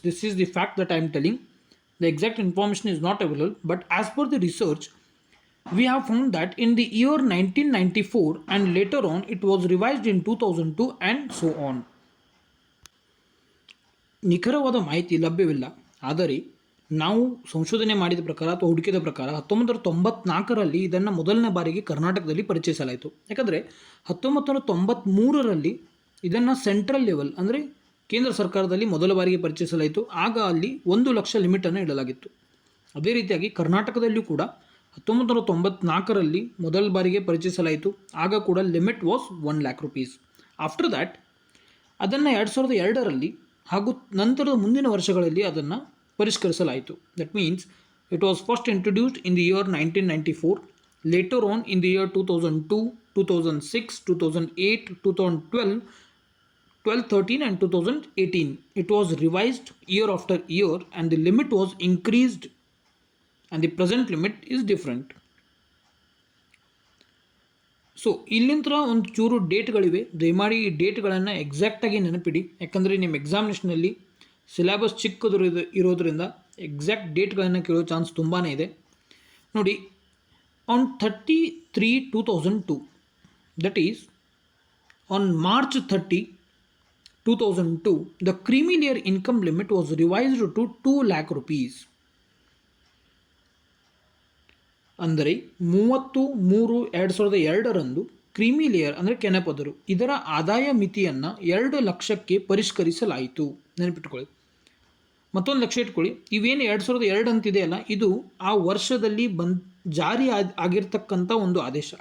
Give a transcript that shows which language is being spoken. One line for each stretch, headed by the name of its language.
English: This is the fact that I am telling. The exact information is not available, but as per the research, we have found that in the year 1994 and later on, it was revised in 2002 and so on.
Kannada: ನಿಖರವಾದ ಮಾಹಿತಿ ಲಭ್ಯವಿಲ್ಲ, ಆದರೆ ನಾವು ಸಂಶೋಧನೆ ಮಾಡಿದ ಪ್ರಕಾರ ಅಥವಾ ಹುಡುಕಿದ ಪ್ರಕಾರ 1994ರಲ್ಲಿ ಇದನ್ನು ಮೊದಲನೇ ಬಾರಿಗೆ ಕರ್ನಾಟಕದಲ್ಲಿ ಪರಿಚಯಿಸಲಾಯಿತು. ಯಾಕಂದರೆ 1993ರಲ್ಲಿ ಇದನ್ನು ಸೆಂಟ್ರಲ್ ಲೆವೆಲ್ ಅಂದರೆ ಕೇಂದ್ರ ಸರ್ಕಾರದಲ್ಲಿ ಮೊದಲ ಬಾರಿಗೆ ಪರಿಚಯಿಸಲಾಯಿತು. ಆಗ ಅಲ್ಲಿ 1 ಲಕ್ಷ ಲಿಮಿಟನ್ನು ಇಡಲಾಗಿತ್ತು. ಅದೇ ರೀತಿಯಾಗಿ ಕರ್ನಾಟಕದಲ್ಲಿಯೂ ಕೂಡ 1994ರಲ್ಲಿ ಮೊದಲ ಬಾರಿಗೆ ಪರಿಚಯಿಸಲಾಯಿತು. ಆಗ ಕೂಡ
English: Limit was 1 lakh rupees. After that
Kannada: ಅದನ್ನು 2002ರಲ್ಲಿ ಹಾಗೂ ನಂತರದ ಮುಂದಿನ ವರ್ಷಗಳಲ್ಲಿ ಅದನ್ನು ಪರಿಷ್ಕರಿಸಲಾಯಿತು.
English: That means it was first introduced in the year 1994, later on in the year 2002, 2006, 2008, 2012, 2013 and 2018. It was revised year after year and the limit was increased and the present limit is different.
Kannada: So ಇಲ್ಲಿಂದ ಒಂದು ಚೂರು ಡೇಟ್ಗಳಿವೆ, ದಯಮಾಡಿ ಈ ಡೇಟ್ಗಳನ್ನು ಎಕ್ಸಾಕ್ಟಾಗಿ ನೆನಪಿಡಿ, ಯಾಕಂದರೆ ನಿಮ್ಮ ಎಕ್ಸಾಮಿನೇಷನಲ್ಲಿ syllabus ಚಿಕ್ಕದು ಇರೋದರಿಂದ ಎಕ್ಸಾಕ್ಟ್ ಡೇಟ್ಗಳನ್ನು ಕೇಳೋ ಚಾನ್ಸ್ ತುಂಬಾ ಇದೆ.
English: ನೋಡಿ, on 30/3/2002, that is on March 30, 2002, the creamy layer income limit was revised to 2 lakh rupees.
Kannada: ಅಂದರೆ 30/3/2002ರಂದು ಕ್ರೀಮಿ ಲೇಯರ್ ಅಂದರೆ ಕೆನೆಪದರು ಇದರ ಆದಾಯ ಮಿತಿಯನ್ನು 2 ಲಕ್ಷಕ್ಕೆ ಪರಿಷ್ಕರಿಸಲಾಯಿತು. ನೆನಪಿಟ್ಕೊಳ್ಳಿ, ಮತ್ತೊಂದು ಲಕ್ಷ ಇಟ್ಕೊಳ್ಳಿ, ಇವೇನು 2002 ಅಂತಿದೆಯಲ್ಲ, ಇದು ಆ ವರ್ಷದಲ್ಲಿ ಜಾರಿ ಆಗಿರ್ತಕ್ಕಂಥ ಒಂದು ಆದೇಶ.